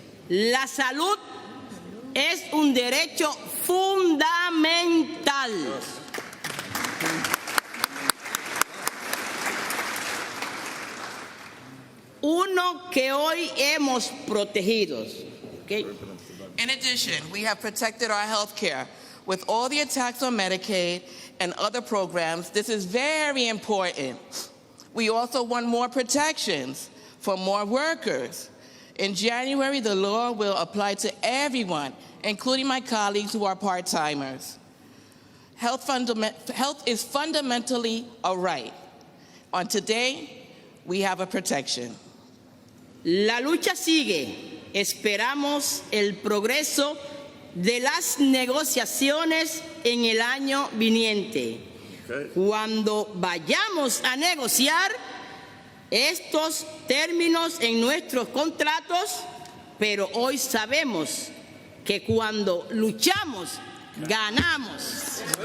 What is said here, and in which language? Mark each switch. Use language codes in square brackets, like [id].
[es] La salud es un derecho fundamental. Uno que hoy hemos protegido. [en] Okay? In addition, we have protected our health care with all the attacks on Medicaid and other programs. This is very important. We also want more protections for more workers. In January, the law will apply to everyone, including my colleagues who are part-timers. Health is fundamentally a right. On today, we have a protection. [es] La lucha sigue. Esperamos el progreso de las negociaciones en el año viniente. Cuando vayamos a negociar estos términos en nuestros contratos, pero hoy sabemos que cuando luchamos, ganamos.